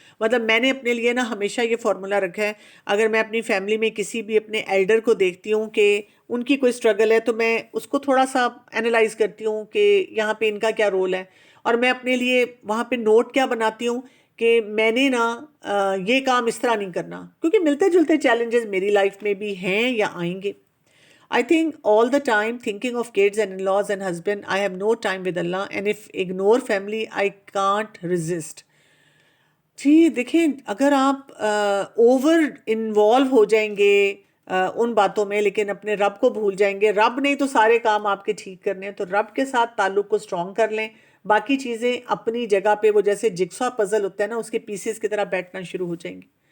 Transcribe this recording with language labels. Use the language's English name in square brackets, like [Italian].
[Urdu] مطلب میں نے اپنے لیے نا ہمیشہ یہ فارمولا رکھا ہے، اگر میں اپنی فیملی میں کسی بھی اپنے ایلڈر کو دیکھتی ہوں کہ ان کی کوئی اسٹرگل ہے، تو میں اس کو تھوڑا سا انالائز کرتی ہوں کہ یہاں پہ ان کا کیا رول ہے، اور میں اپنے لیے وہاں پہ نوٹ کیا بناتی ہوں کہ میں نے نا یہ کام اس طرح نہیں کرنا، کیونکہ ملتے جلتے چیلنجز میری لائف میں بھی ہیں یا آئیں گے. [English] I think all the time thinking of kids and in-laws and husband, I have no time with Allah, and if ignore family, I can't resist. [Urdu] جی دیکھیں، اگر آپ اوور انوالو ہو جائیں گے ان باتوں میں لیکن اپنے رب کو بھول جائیں گے، رب نہیں تو سارے کام آپ کے ٹھیک کرنے ہیں، تو رب کے ساتھ تعلق کو سٹرونگ کر لیں. باقی چیزیں اپنی جگہ پہ وہ جیسے جگسا پزل ہوتا ہے نا، اس کے پیسز کی طرح بیٹھنا شروع ہو جائیں گے.